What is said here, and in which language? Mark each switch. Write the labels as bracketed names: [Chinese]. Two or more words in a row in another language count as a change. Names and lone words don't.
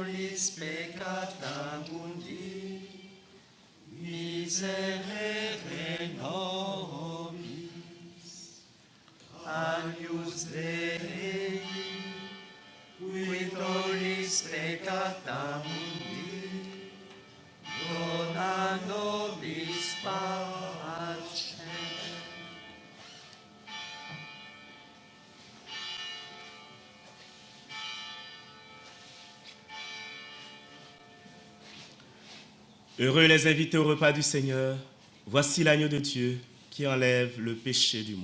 [Latin] nobis peccata mundi, miserere nobis, agnus Dei, qui tollis peccata mundi, dona nobis pace. [French] Heureux les invités au repas du Seigneur. Voici l'agneau de Dieu qui enlève le péché du monde.